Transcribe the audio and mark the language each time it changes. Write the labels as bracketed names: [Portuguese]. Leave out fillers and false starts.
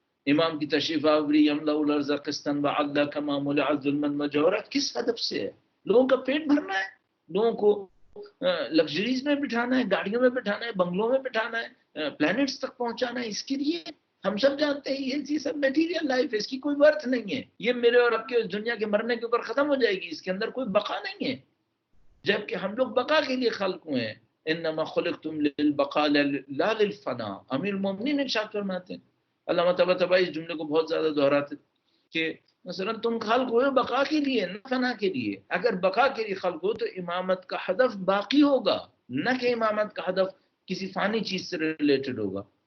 [Urdu] امام کی تشریف آوری [Arabic] یملا الارض قسطا وعدلا کما ملع ظلما وجورا [Urdu] کس ہدف سے ہے؟ لوگوں کا پیٹ بھرنا ہے، لوگوں کو لگژریز میں بٹھانا ہے، گاڑیوں میں بٹھانا ہے، بنگلوں میں بٹھانا ہے، پلانٹس تک پہنچانا ہے. اس کے لیے ہم سب جانتے ہیں یہ سب میٹیریل لائف ہے، اس کی کوئی ورتھ نہیں ہے. یہ میرے اور آپ کے دنیا کے مرنے کے اوپر ختم ہو جائے گی، اس کے اندر کوئی بقا نہیں ہے، جبکہ ہم لوگ بقا کے لیے خلق ہوئے ہیں. [Arabic] انما خلقتم للبقاء لا للفنا. [Urdu] امیر المومنین ارشاد فرماتے ہیں، علامہ طباطبائی اس جملے کو بہت زیادہ دہراتے کہ مثلا تم خلق ہوئے بقا کے لیے نہ فنا کے لیے. اگر بقا کے لیے خلق ہو تو امامت کا ہدف باقی ہوگا، نہ کہ امامت کا ہدف کسی فانی چیز سے ریلیٹڈ ہوگا.